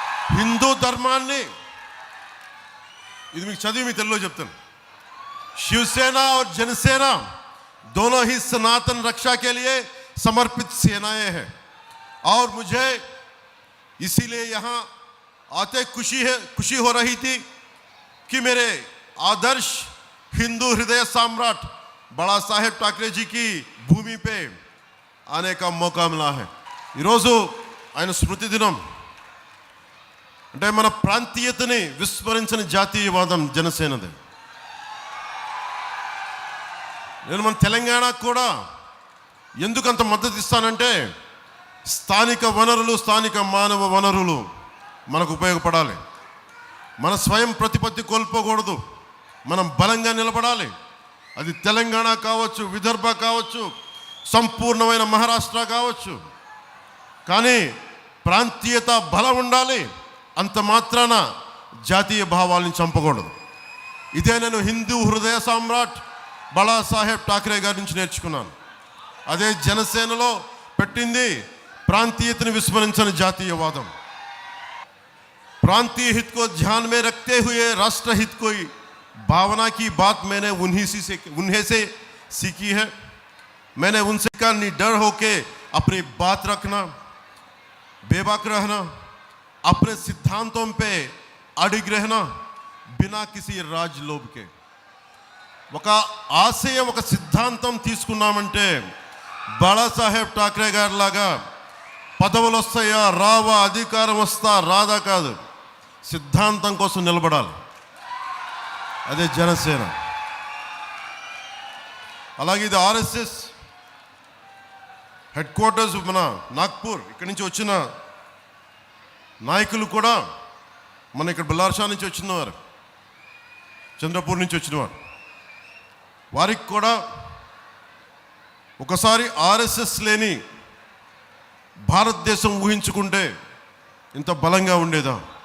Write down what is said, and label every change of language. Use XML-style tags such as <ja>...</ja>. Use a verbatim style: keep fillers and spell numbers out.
<te>హిందూ ధర్మాన్ని, ఇది మీకు చదివి మీ తెలుగులో చెప్తాను,</te> <hi>शिवसेना और जनसेना दोनों ही सनातन रक्षा के लिए समर्पित सेनाएं हैं और मुझे इसीलिए यहाँ आते खुशी है खुशी हो रही थी कि मेरे आदर्श हिंदू हृदय सम्राट बाला साहेब ठाकरे जी की भूमि पे आने का मौका मिला है।</hi> <te>ఈరోజు ఆయన స్మృతి దినం అంటే మన ప్రాంతీయతని విస్మరించిన జాతీయవాదం జనసేనది. నేను మన తెలంగాణకు కూడా ఎందుకు అంత మద్దతు ఇస్తానంటే స్థానిక వనరులు, స్థానిక మానవ వనరులు మనకు ఉపయోగపడాలి, మన స్వయం ప్రతిపత్తి కోల్పోకూడదు, మనం బలంగా నిలబడాలి. అది తెలంగాణ కావచ్చు, విదర్భ కావచ్చు, సంపూర్ణమైన మహారాష్ట్ర కావచ్చు, కానీ ప్రాంతీయత బలం ఉండాలి. అంత మాత్రాన జాతీయ భావాలను చంపకూడదు. ఇదే నేను హిందూ హృదయ సామ్రాట్ బాలా సాహెబ్ ఠాకరే గారి నుంచి నేర్చుకున్నాను. అదే జనసేనలో పెట్టింది ప్రాంతీయతను విస్మరించిన జాతీయవాదం.</te> <hi>प्रांतीय हित को ध्यान में रखते हुए राष्ट्र हित कोई भावना की बात मैंने उन्हीं से उन्हें से सीखी है। मैंने उनसे का निडर होके अपनी बात रखना, बेबाक रहना, अपने सिद्धांतों पे अडिग रहना, बिना किसी राजलोभ के</hi> <te>ఒక ఆశయం, ఒక సిద్ధాంతం తీసుకున్నామంటే బాలాసాహెబ్ ఠాకరే గారిలాగా పదవులు వస్తాయా రావా, అధికారం వస్తా రాదా కాదు, సిద్ధాంతం కోసం నిలబడాలి. అదే జనసేన. అలాగే ఇది ఆర్ఎస్ఎస్ హెడ్ క్వార్టర్స్ మన నాగ్పూర్, ఇక్కడి నుంచి వచ్చిన నాయకులు కూడా, మన ఇక్కడ బల్లార్షా నుంచి వచ్చినవారు, చంద్రపూర్ నుంచి వచ్చినవారు, వారికి కూడా ఒకసారి ఆర్ఎస్ఎస్ లేని భారతదేశం ఊహించుకుంటే ఇంత బలంగా ఉండేదా?</te>